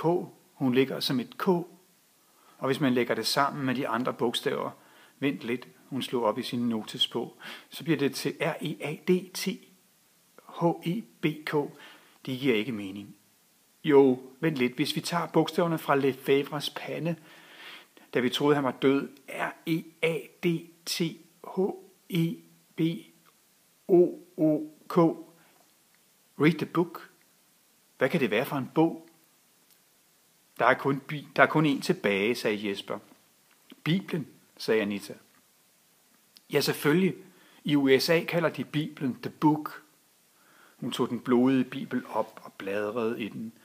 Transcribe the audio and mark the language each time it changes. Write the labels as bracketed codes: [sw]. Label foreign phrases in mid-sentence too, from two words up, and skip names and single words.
[da] Hun ligger som et K. Og hvis man lægger det sammen med de andre bogstaver, vent lidt, hun slog op i sin notesbog, så bliver det til R-E-A-D-T-H-E-B-K. Det giver ikke mening. Jo, vent lidt, hvis vi tager bogstaverne fra Lefebvres pande, da vi troede, han var død, R-E-A-D-T-H-E-B-O-O-K. [en] Read the book. [da] Hvad kan det være for en bog? Der er kun en tilbage, sagde Jesper. Bibelen, sagde Anita. Ja, selvfølgelig. I USA kalder de Bibelen [en] The Book. [da] Hun tog den blodige bibel op og bladrede i den.